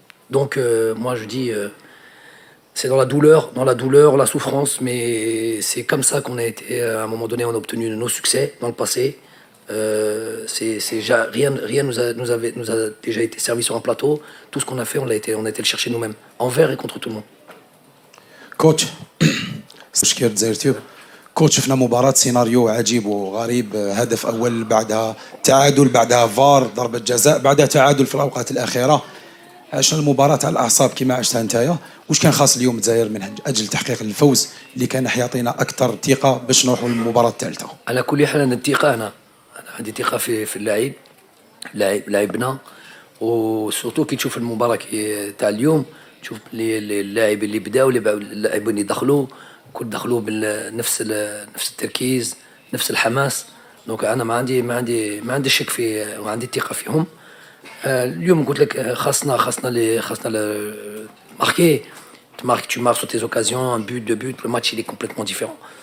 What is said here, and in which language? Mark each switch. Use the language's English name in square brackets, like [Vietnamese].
[French] Donc moi je dis, c'est dans la douleur, la souffrance, mais c'est comme ça qu'on a été, à un moment donné, on a obtenu nos succès dans le passé. Rien nous a déjà été servi sur un plateau. Tout ce qu'on a fait, on a été le chercher nous-mêmes, envers et contre tout le monde. [Arabic] كوتش تشكير دزاير تيوب. كوتش شفنا مباراة سيناريو عجيب وغريب، هدف أول بعدها تعادل، بعدها فار ضربة جزاء، بعدها تعادل في الأوقات الأخيرة. عشنا المباراة على الأعصاب كما عشتها نتايا. واش كان خاص اليوم الجزائر من أجل تحقيق الفوز اللي كان يعطينا أكثر ثقة باش نروحوا للمباراة الثالثة؟ على كل حال أنا الثقة، أنا عندي ثقة في لاعبنا، وسورتو كي تشوف المباراة تاع اليوم، تشوف اللاعب اللي بداوا، اللاعبين اللي دخلوا، كل دخلوا نفس التركيز نفس الحماس. دونك انا ما عندي شك في وعندي ثقه فيهم. اليوم قلت لك خاصنا marquer. [French] Tu marques sur tes occasions, un but, deux buts, le match il est complètement différent.